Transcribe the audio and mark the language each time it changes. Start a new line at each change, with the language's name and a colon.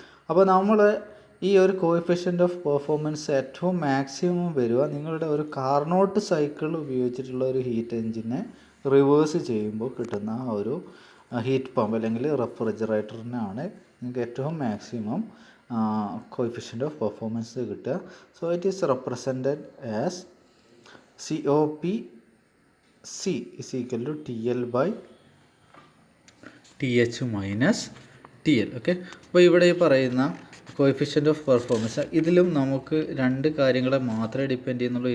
Malayalam: അപ്പോൾ നമ്മൾ ഈ ഒരു കോഎഫിഷ്യൻ്റ് ഓഫ് പെർഫോമൻസ് ഏറ്റവും മാക്സിമം വരിക നിങ്ങളുടെ ഒരു കാർനോട്ട് സൈക്കിൾ ഉപയോഗിച്ചിട്ടുള്ള ഒരു ഹീറ്റ് എൻജിനെ റിവേഴ്സ് ചെയ്യുമ്പോൾ കിട്ടുന്ന ആ ഒരു ഹീറ്റ് പമ്പ് അല്ലെങ്കിൽ റെഫ്രിജറേറ്ററിനാണ് നിങ്ങൾക്ക് ഏറ്റവും മാക്സിമം കോഎഫിഷ്യൻ്റ് ഓഫ് പെർഫോമൻസ് കിട്ടുക.
English: So it is represented as COPC is equal to TL/TH minus TL.
Malayalam: Okay, അപ്പോൾ ഇവിടെ ഈ പറയുന്ന കോഎഫിഷ്യൻ്റ് ഓഫ് പെർഫോമൻസ് ഇതിലും നമുക്ക് രണ്ട് കാര്യങ്ങളെ മാത്രമേ ഡിപ്പെൻഡ് ചെയ്യുന്നുള്ളൂ.